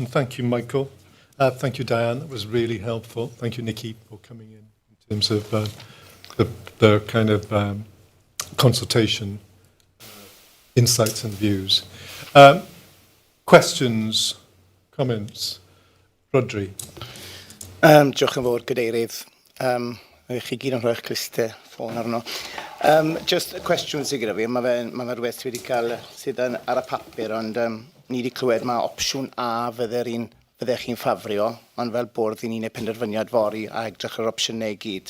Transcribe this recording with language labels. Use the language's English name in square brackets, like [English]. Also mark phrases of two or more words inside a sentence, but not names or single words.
[English] Thank you, Michael. Thank you, Diane. That was really helpful. Thank you, Nikki, for coming in terms of the kind of consultation, insights and views. Questions, comments? Rodri. [Welsh] Diolch yn fawr, Gadeirydd. Chi gyd yn rhoi'ch clustau ffôn arno. Just y cwestiwn sydd gyda fi, mae rhywbeth wedi cael sydd ar y papur, ond ni wedi clywed mae opsiwn A fyddech chi'n ffafrio, ond fel bwrdd i ni'n ei penderfyniad fori a edrych ar opsiynau i gyd.